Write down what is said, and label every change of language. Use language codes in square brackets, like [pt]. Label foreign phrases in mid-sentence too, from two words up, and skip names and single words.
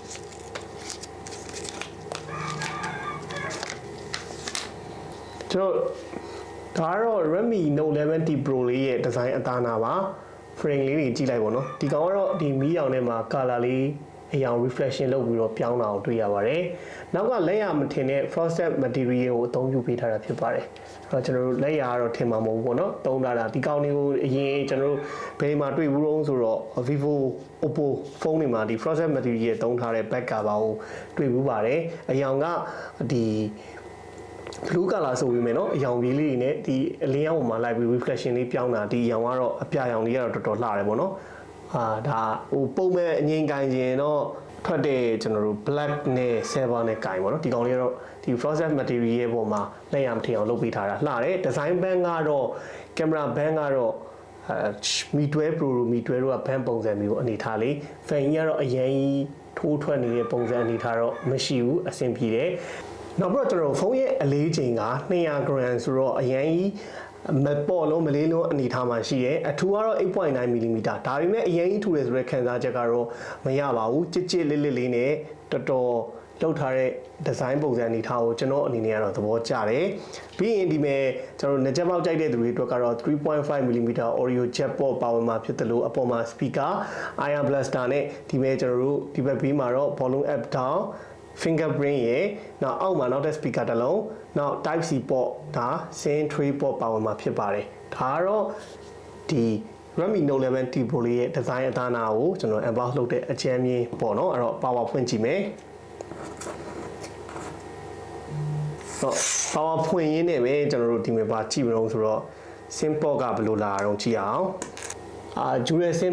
[my] ကျွန်တော်ဒါကတော့ Redmi Note 11T Pro လေးရဲ့ design အသားနာပါ frame လေးတွေကြည့်လိုက်ပေါ့နော်ဒီကောင်ကတော့ဒီမီးရောင်ထဲမှာ color လေးအရောင် reflection လုပ်ပြီးတော့ပြောင်းတာကိုတွေ့ရပါတယ်နောက်ကလက်ရမထင်တဲ့ [en] frosted material [my] ကိုအသုံးပြုပေးထားတာဖြစ်ပါတယ်အဲ့တော့ကျွန်တော်တို့လက်ရကတော့ထင်မှာမဟုတ်ဘူးပေါ့နော်သုံးထားတာဒီကောင်တွေကိုအရင်ကျွန်တော်တို့ဘယ်မှာတွေ့ဘူးတော့ဆိုတော့ Vivo Oppo ဖုန်းတွေမှာဒီ [en] frosted material [my] သုံးထားတဲ့ [en] back cover [my] ကိုတွေ့ဘူးပါတယ်အရောင်ကဒီ [en] blue color [my] ဆိုပြီးမယ်နော်အရောင်ကြီးလေးတွေနဲ့ဒီအလင်းရောင်ပေါ်မှာလိုက်ပြီး reflection လေးပြောင်းတာဒီအရောင်ကတော့အပြာရောင်လေးကတော့တော်တော်လှတယ်ပေါ့နော်ဒါဟိုပုံမဲ့အငိမ့်ကိုင်းခြင်းတော့ထွက်တဲ့ကျွန်တော်တို့ black နဲ့ silver နဲ့ကိုင်းပေါ့နော်ဒီကောင်လေးကတော့ဒီ frosted material ရဲ့ပေါ်မှာလက်ရမထင်အောင်လုပ်ပေးထားတာလှတယ် [en] design band [my] ကတော့ [en] camera band [my] ကတော့ Mi 12 Pro Mi 12တို့ကဘန်းပုံစံမျိုးအနေထားလေး fan ကြီးကတော့အရင်ထိုးထွက်နေတဲ့ပုံစံအနေထားတော့မရှိဘူးအဆင်ပြေတယ်နောက်ပြီးတော့ကျွန်တော်ဖုန်းရဲ့အလေးချိန်က200 gram ဆိုတော့အရင်ကြီးမပေါ်လုံးမလေးလုံးအနေထားမှာရှိတယ်အထူကတော့ 8.9 mm ဒါပေမဲ့အရင်ကြီးထူတယ်ဆိုတဲ့ခံစားချက်ကတော့မရပါဘူးကြစ် ကြစ်လစ်လစ်လေးနဲ့တော်တော်လောက်ထားတဲ့ဒီဇိုင်းပုံစံအနေထားကိုကျွန်တော်အနေနဲ့ကတော့သဘောကျတယ်ပြီးရင်ဒီမဲ့ကျွန်တော်နှစ်ချက် ပေါက်ကြိုက်တဲ့သူတွေအတွက်ကတော့ [en] 3.5 mm audio jack port [my] ပါဝင်မှာဖြစ်တယ်လို့အပေါ်မှာ [en] speaker iron blaster [my] နဲ့ဒီမဲ့ကျွန်တော်တို့ဒီဘက်ဘေးမှာတော့ [en] volume up down fingerprint [my] ရဲ့နောက်အောက်မှာနောက်တဲ့ speaker တစ်လုံးနောက် [en] type C port [my] ဒါ [en] SIM tray port [my] ပါဝင်မှာဖြစ်ပါတယ်ဒါကတော့ဒီ Redmi Note 11 T Pro လေးရဲ့ design အသားနာကိုကျွန်တော် unbox လုပ်တဲ့အကြမ်းမြင်ပေါ့နော်အဲ့တော့ power ဖွင့်ကြည့်မယ် power ဖွင့်ရင်းနဲ့ပဲကျွန်တော်တို့ဒီမှာပါကြည့်မလို့ဆိုတော့ [en] SIM port [my] ကဘယ်လိုလာအောင်ကြည့်အောင် [en] dual SIM